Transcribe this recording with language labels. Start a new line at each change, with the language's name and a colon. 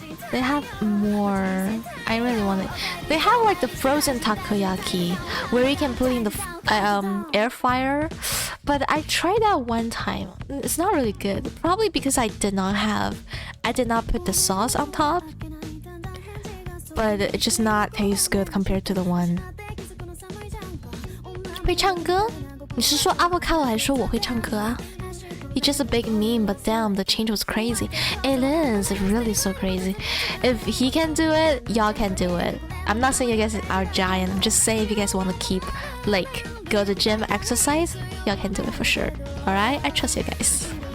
English: They have more. I really want it. They have like the frozen takoyaki where you can put in the air fryer. But I tried that one time. It's not really good. Probably because I did not put the sauce on top. But it just not tastes good compared to the one.
Chinese: 会唱歌？你是说 avocado 还是说我会唱歌啊？
English: He's just a big meme, but damn, the change was crazy. It is really so crazy. If he can do it, y'all can do it. I'm not saying you guys are giant. I'm just saying if you guys want to keep, like, go to gym, exercise, y'all can do it for sure. Alright? I trust you guys.